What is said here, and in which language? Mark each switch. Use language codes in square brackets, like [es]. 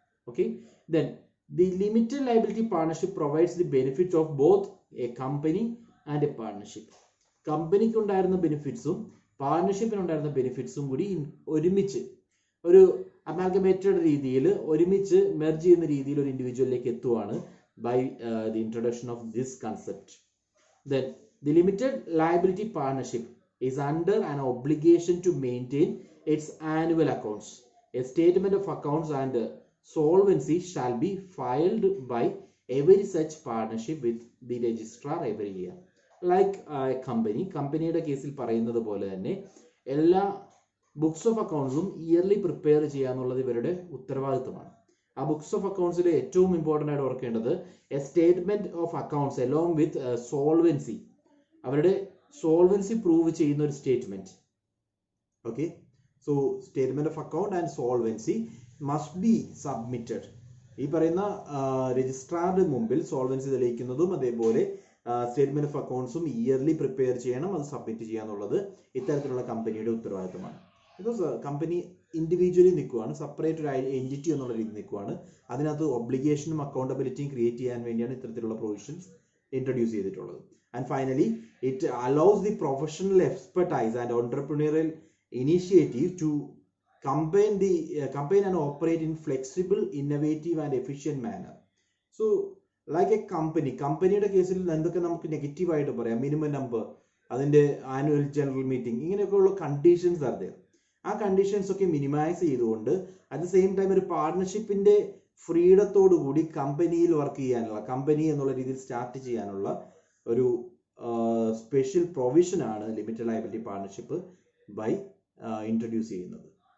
[en] Okay, then the limited liability partnership provides the benefit of both a company and a partnership. [ml] കമ്പനിക്ക് ഉണ്ടായിരുന്ന ബെനിഫിറ്റ്സും പാർട്ണർഷിപ്പിനുണ്ടായിരുന്ന ബെനിഫിറ്റ്സും കൂടി ഒരുമിച്ച് ഒരു amalgamated രീതിയിൽ ഒരുമിച്ച് മെർജ് ചെയ്യുന്ന രീതിയിൽ ഒരു ഇൻഡിവിജ്വലിലേക്ക് എത്തുവാണ് [en] By the introduction of this concept. Then the limited liability partnership is under an obligation to maintain its annual accounts. A statement of accounts and solvency shall be filed by every such partnership with the registrar every year. [ml] Like a കമ്പനിയുടെ കേസിൽ പറയുന്നത് പോലെ തന്നെ എല്ലാ books of അക്കൗണ്ട്സും yearly prepare ചെയ്യാന്നുള്ളത് ഇവരുടെ ഉത്തരവാദിത്തമാണ്. ആ ബുക്സ് ഓഫ് അക്കൗണ്ട്സിൽ ഏറ്റവും ഇമ്പോർട്ടൻ്റ് ആയിട്ട് ഓർക്കേണ്ടത് [en] a statement of accounts along with solvency, [ml] അവരുടെ സോൾവൻസി പ്രൂവ് ചെയ്യുന്ന ഒരു statement. [en] Okay, so statement of account and solvency must be submitted. [ml] ഈ പറയുന്ന രജിസ്ട്രാറിന്റെ മുമ്പിൽ സോൾവൻസി തെളിയിക്കുന്നതും അതേപോലെ സ്റ്റേറ്റ്മെന്റ് ഓഫ് അക്കൗണ്ട്സും ഇയർലി പ്രിപ്പയർ ചെയ്യണം, അത് സബ്മിറ്റ് ചെയ്യാന്നുള്ളത് ഇത്തരത്തിലുള്ള കമ്പനിയുടെ ഉത്തരവാദിത്തമാണ്. ബിക്കോസ് കമ്പനി ഇൻഡിവിജ്വലി നിൽക്കുവാണ്, സെപ്പറേറ്റ് ഒരു എൻറ്റിറ്റി എന്നുള്ള രീതിയിൽ നിൽക്കുവാണ്. അതിനകത്ത് ഒബ്ലിഗേഷനും അക്കൗണ്ടബിലിറ്റിയും ക്രിയേറ്റ് ചെയ്യാൻ വേണ്ടിയാണ് ഇത്തരത്തിലുള്ള പ്രൊവിഷൻസ് ഇൻട്രൊഡ്യൂസ് ചെയ്തിട്ടുള്ളത്. [en] And finally, it allows the professional expertise and entrepreneurial initiative to combine and operate in flexible, innovative and efficient manner. [ml] So, like a കമ്പനിയുടെ കേസിൽ എന്തൊക്കെ നമുക്ക് നെഗറ്റീവ് ആയിട്ട് പറയാം? മിനിമം നമ്പർ, അതിന്റെ ആനുവൽ ജനറൽ മീറ്റിംഗ്, ഇങ്ങനെയൊക്കെയുള്ള conditions [en] are there. [ml] ആ conditions ഒക്കെ മിനിമൈസ് ചെയ്തുകൊണ്ട് [en] at the same time [ml] ഒരു പാർട്ണർഷിപ്പിന്റെ ഫ്രീഡത്തോടു കൂടി കമ്പനിയിൽ വർക്ക് ചെയ്യാനുള്ള, കമ്പനി എന്നുള്ള രീതിയിൽ സ്റ്റാർട്ട് ചെയ്യാനുള്ള ഒരു സ്പെഷ്യൽ പ്രൊവിഷൻ ആണ് limited liability partnership by introduce ചെയ്യുന്നത്.